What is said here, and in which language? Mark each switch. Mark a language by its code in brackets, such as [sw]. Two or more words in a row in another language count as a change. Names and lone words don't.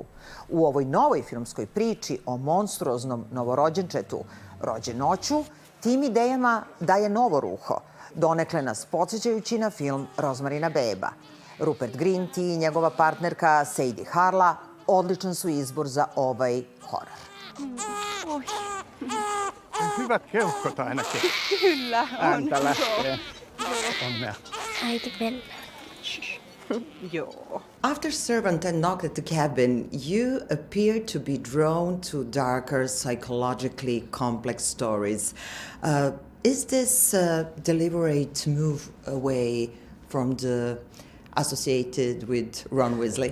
[hr] U ovoj novoj filmskoj priči o monstruoznom novorođenčetu rođenoću, tim idejama daje novo ruho, donekle nas podsjećajući na film Rozmarina beba. Rupert Grint i njegova partnerka Sadie Harla odličan su izbor za ovaj horor. [fi] Hyvät keuhkot ainakin. Kyllä, on. Ääntä lähtee. Onnea. Äiti mennä. [en] After Servant and Knock at the Cabin, you appear to be drawn to darker, psychologically complex stories. Is this a deliberate move away from the associated with Ron Vizlija?